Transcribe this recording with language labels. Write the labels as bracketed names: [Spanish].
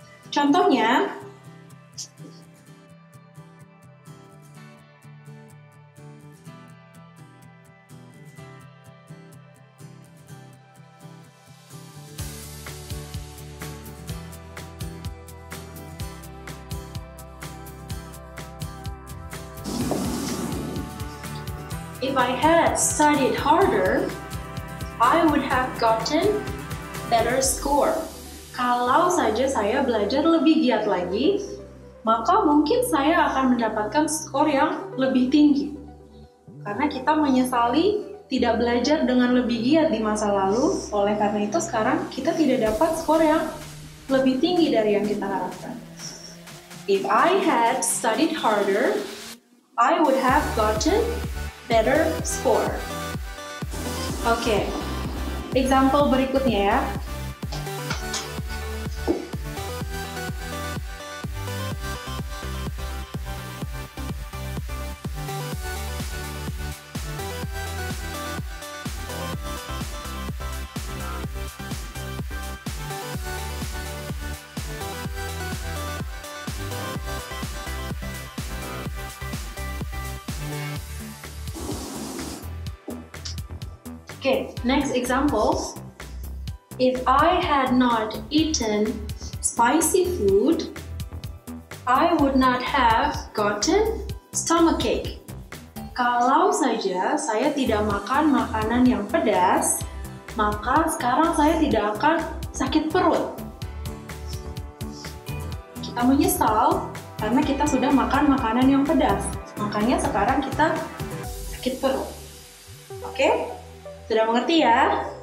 [Indonesian] Contohnya, [English] if I had studied harder, I would have gotten better score. [Indonesian] Kalau saja saya belajar lebih giat lagi, maka mungkin saya akan mendapatkan skor yang lebih tinggi. Karena kita menyesali tidak belajar dengan lebih giat di masa lalu, oleh karena itu sekarang kita tidak dapat skor yang lebih tinggi dari yang kita harapkan. [English] If I had studied harder, I would have gotten better score. [Indonesian] Oke, example berikutnya ya. [English] Okay, next example. If I had not eaten spicy food, I would not have gotten stomachache. [Indonesian] Kalau saja saya tidak makan makanan yang pedas, maka sekarang saya tidak akan sakit perut. kita menyesal karena kita sudah makan makanan yang pedas. Makanya sekarang kita sakit perut. Oke? Sudah mengerti ya?